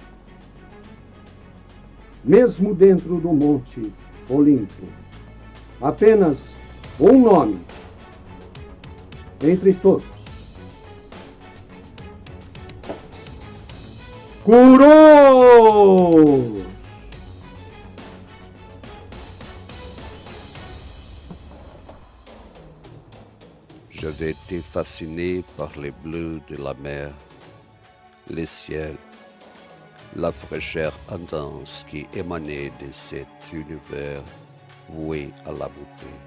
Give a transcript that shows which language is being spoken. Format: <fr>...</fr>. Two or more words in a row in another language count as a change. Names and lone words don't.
<pt>Mesmo dentro do Monte Olimpo, apenas um nome entre todos. Curou!</pt> <fr>J'avais été fasciné par les bleus de la mer, les ciels, la fraîcheur intense qui émanait de cet univers voué à la beauté.</fr>